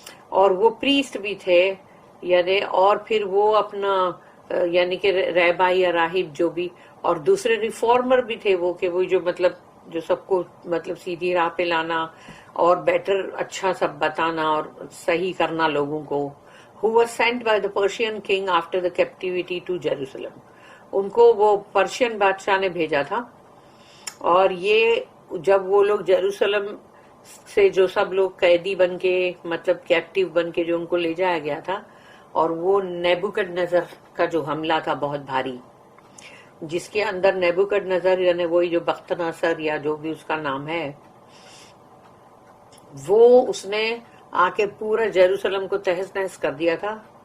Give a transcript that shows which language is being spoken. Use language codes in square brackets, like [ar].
[ur] اور وہ پریسٹ بھی تھے، یعنی اور پھر وہ اپنا یعنی کہ رہبا یا راہب جو بھی، اور دوسرے ریفارمر بھی تھے وہ کہ وہ جو مطلب جو سب کو مطلب سیدھی راہ پہ لانا اور بیٹر اچھا سب بتانا اور صحیح کرنا لوگوں کو. [en] who was sent by the Persian king after the captivity to Jerusalem. [ur] ان کو وہ پرشین بادشاہ نے بھیجا تھا، اور یہ جب وہ لوگ جیروسلم سے جو سب لوگ قیدی بن کے مطلب کیپٹیو بن کے جو ان کو لے جایا گیا تھا، اور وہ نیبوکڈنیزر کا جو حملہ تھا بہت بھاری، جس کے اندر نیبوکڈنیزر یعنی وہی جو بخت ناصر یا جو بھی اس کا نام ہے، وہ اس نے آ کے پورا جیروسلم کو تہس نہس کر دیا تھا.